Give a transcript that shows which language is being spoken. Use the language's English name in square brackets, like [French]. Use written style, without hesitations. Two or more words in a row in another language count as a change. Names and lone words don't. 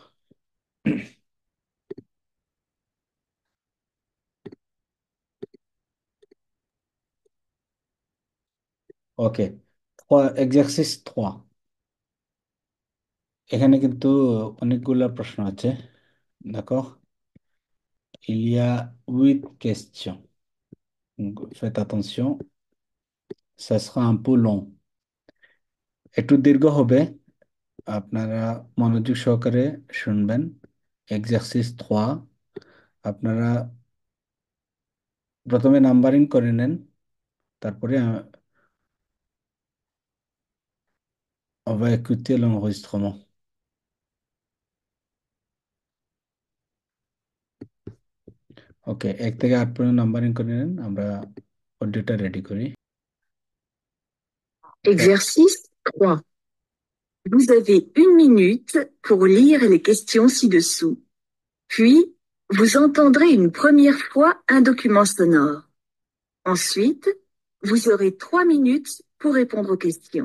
[Bangla] ওকে, এক্সারসাইজ 3। এখানে কিন্তু অনেকগুলা প্রশ্ন আছে, দেখো। [French] Il y a 8 questions. Donc, faites attention, ça sera un peu long, [Bangla] একটু দীর্ঘ হবে, আপনারা মনোযোগ সহকারে শুনবেন। এক্সারসাইজ 3 আপনারা প্রথমে নাম্বারিং করে নেন, তারপরে [French] on va écouter l'enregistrement. [Bangla] ওকে, 1 থেকে 8 পর্যন্ত নাম্বারিং করে নেন, আমরা অডিওটা রেডি করি। [French] Exercice 3. Vous avez 1 minute pour lire les questions ci-dessous. Puis, vous entendrez une première fois un document sonore. Ensuite, vous aurez 3 minutes pour répondre aux questions.